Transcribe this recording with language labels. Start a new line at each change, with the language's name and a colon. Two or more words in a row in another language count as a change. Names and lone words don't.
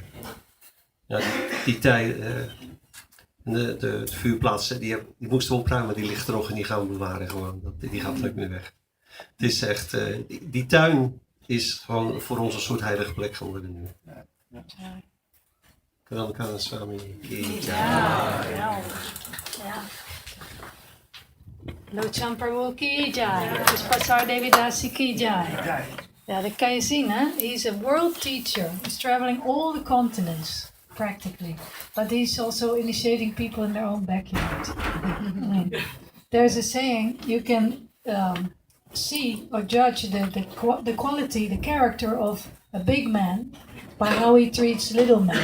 Dutch: Ja, die tijd, de vuurplaatsen, die moesten we opruimen, die ligt er nog en die gaan we bewaren gewoon. Die gaat er ook meer weg. Het is echt, die tuin is gewoon voor ons een soort heilige plek geworden nu. Kanana, Swami. Ja. Lochan Prabhu
Hindi: की जय.
Dutch: Puspasar Devidasi
Hindi: की जय.
Dutch: Ja, dat kan je zien, hè?
English: He's a world teacher. He's traveling all the continents, practically. But he's also initiating people in their own backyard. There's a saying, you can see or judge the quality, the character of a big man by how he treats little men.